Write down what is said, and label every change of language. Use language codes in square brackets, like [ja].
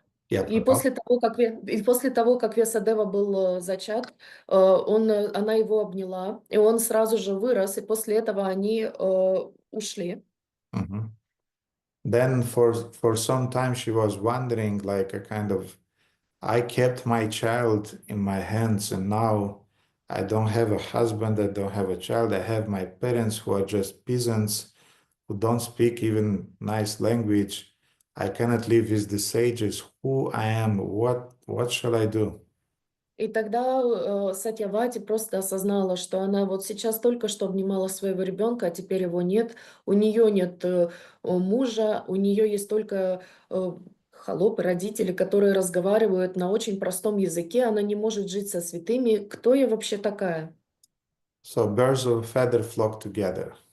[ru] И после того, как Вьясадева был зачат, она его обняла, и он сразу же вырос, и после этого они ушли. Mm-hmm. [en] Then for some time she was wondering, like a kind of, I kept my child in my hands and now I don't have a husband, I don't have a child, I have my parents who are just peasants, who don't speak even nice language. I cannot live with the sages. Who I am, what shall I do? [ru] И тогда Сатьявати просто осознала, что она вот сейчас только что обнимала своего ребенка, а теперь его нет. У нее нет мужа, у нее есть только холопы, родители, которые разговаривают на очень простом языке. Она не может жить со святыми. Кто я вообще такая? [en] So birds of a feather flock together.